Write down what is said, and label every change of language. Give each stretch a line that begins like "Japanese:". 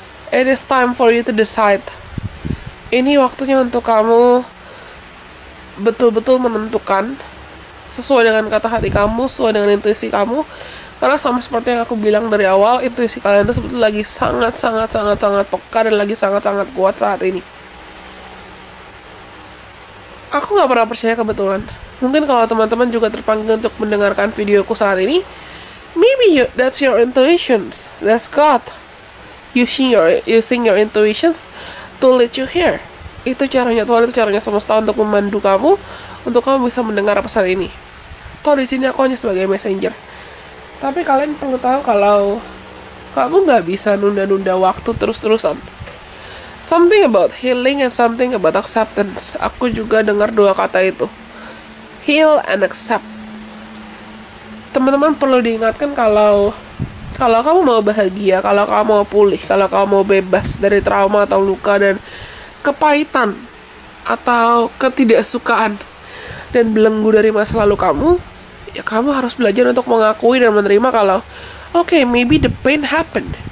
English: It is time for you to decide.
Indonesian: Ini waktunya untuk kamu betul-betul menentukan sesuai dengan kata hati kamu, sesuai dengan intuisi kamu. Karena sama seperti yang aku bilang dari awal, intuisi kalian itu sebetulnya lagi sangat peka dan lagi sangat kuat saat ini. Aku gak pernah percaya kebetulan. Mungkin kalau teman-teman juga terpanggil untuk mendengarkan videoku saat ini,
English: maybe that's your intuitions. That's God using your intuitions to lead you here.
Indonesian: Itu caranya Tuhan, itu caranya semesta untuk memandu kamu, untuk kamu bisa mendengar pesan ini. Toh di sini aku hanya sebagai messenger. Tapi kalian perlu tahu kalau kamu nggak bisa nunda-nunda waktu terus-terusan.
English: Something about healing and something about acceptance.
Indonesian: Aku juga dengar dua kata itu.
English: Heal and accept.
Indonesian: Teman-teman perlu diingatkan kalau kamu mau bahagia, kalau kamu mau pulih, kalau kamu mau bebas dari trauma atau luka dan kepahitan atau ketidaksukaan dan belenggu dari masa lalu kamu, ya kamu harus belajar untuk mengakui dan menerima kalau
English: okay, maybe the pain happened.